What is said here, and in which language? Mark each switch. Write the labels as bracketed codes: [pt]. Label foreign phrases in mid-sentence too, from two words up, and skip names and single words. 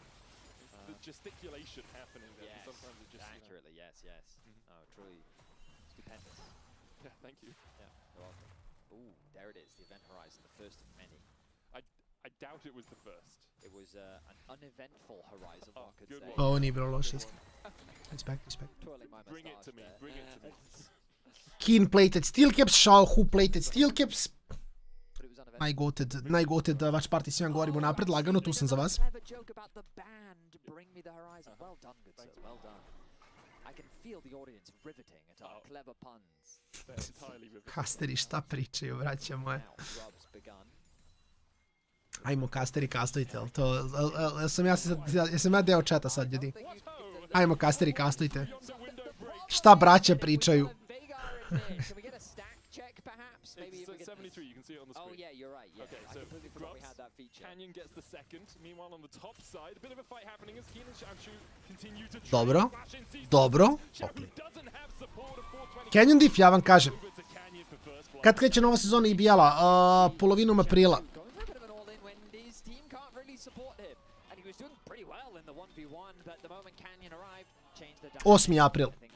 [en] The gesticulation happening there. Yes, sometimes it just, accurately, yes. Oh, truly stupendous. Yeah, thank you. Yeah, you're welcome. Ooh, there it is, the event horizon, the first of many. I doubt it was the first. It was an uneventful horizon, one could say. [sr] Ovo nije bilo loše. Respect. [en] Bring it to me, bring it to me. Keen plated steel caps, Shao Hu plated steel caps. [sr] Najgoted [en] watch party, [sr] svima govorimo napred, lagano, tu sam za vas. Kasteri, šta pričaju, braća moje? Ajmo, kasteri, kastujte, jesam ja deo četa sad, ljudi? Ajmo, kasteri, kastujte. Šta braća pričaju? [en] It's 73, you can see it on the screen. Oh yeah, you're right. Yeah, okay, so Canyon gets the second. Meanwhile, on the top side, a bit of a fight happening as Keen and Shanshu continue to [sr] Dobro. Canyon diff, ja vam kažem. Kad kreće nova sezona IBL-a? Polovinom aprila. 8. april.